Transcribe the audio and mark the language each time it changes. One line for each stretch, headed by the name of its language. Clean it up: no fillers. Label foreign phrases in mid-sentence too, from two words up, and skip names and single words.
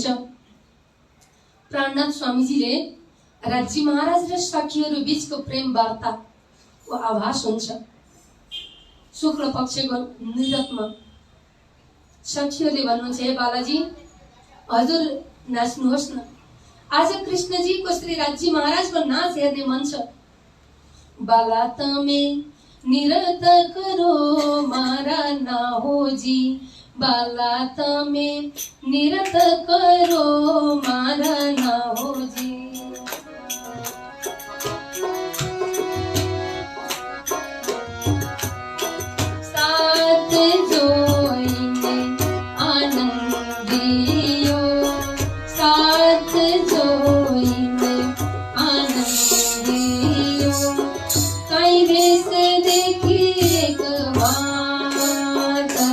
Nepali: प्राणनाथ स्वामीजीले राज्य महाराज र सखीहरू बीचको प्रेम वार्ताको आभास हुन्छ। शुक्ल पक्षको निरतमा सखीहरूले भन्नुहुन्छ, हे बालाजी, हजुर नाच्नुहोस् न, आज कृष्णजीको श्री राज्य महाराजको नाच हेर्ने मन छ।
Gujarati: બાલા તમે નિરત કરો મારા ના હો જી, બાલા તમે નિરત કરો મારા ના હો જી। સાથ જોઈને આનંદ દિયો, સાથ જોઈને આનંદ દિયો, કઈ દેશ દેખી એક બાત,